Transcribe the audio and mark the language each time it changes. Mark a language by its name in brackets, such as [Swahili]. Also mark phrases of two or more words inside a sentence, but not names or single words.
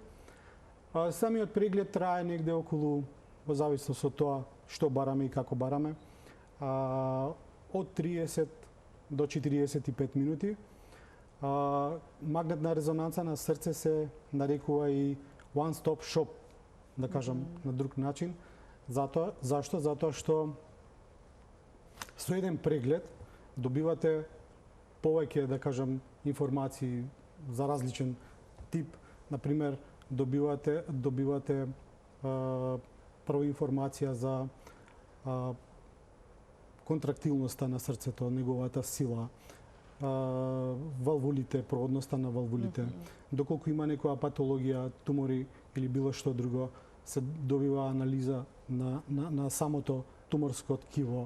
[Macedonian] Самиот преглед трае негде околу, во зависност од тоа што бараме и како бараме, од 30 до 45 минути. Магнетна резонанца на срце се нарекува и [English] one-stop shop, [Macedonian] да кажам на друг начин. Зашто? Затоа што со еден преглед добивате повеќе, да кажам, информации за различен тип. Например, добивате прва информација за контрактилноста на срцето, неговата сила, валвулите, проводноста на валвулите, доколку има некоја патологија, тумори или било што друго, се добива анализа на самото туморско ткиво.